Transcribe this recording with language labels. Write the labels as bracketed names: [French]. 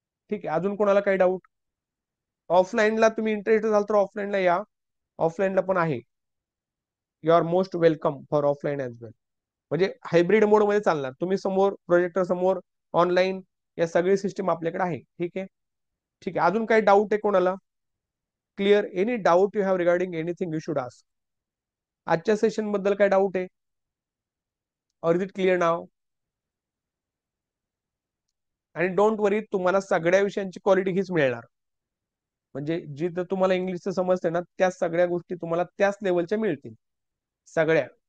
[Marathi] ठीक आहे, अजून कोणाला काही डाऊट? ऑफलाईनला तुम्ही इंटरेस्ट असाल तर ऑफलाईनला या. ऑफलाईनला पण आहे. [English] You are most welcome for offline as well. [Marathi] म्हणजे हायब्रिड मोड मध्ये चालणार. तुम्ही समोर प्रोजेक्टर समोर, ऑनलाईन, या सगळी सिस्टीम आपल्याकडे आहे. ठीक आहे. ठीक आहे, अजून काही डाऊट आहे कोणाला? [English] Clear? Any doubt you have regarding anything you should ask. [Marathi] आजच्या सेशन बद्दल काय डाऊट आहे? [English] Or is it clear now? [Marathi] आणि [English] don't worry, [Marathi] तुम्हाला सगळ्या विषयांची क्वालिटी हीच मिळणार. म्हणजे जी तर तुम्हाला इंग्लिशचं समजते ना, त्या सगळ्या गोष्टी तुम्हाला त्याच लेवलच्या मिळतील सगळ्या.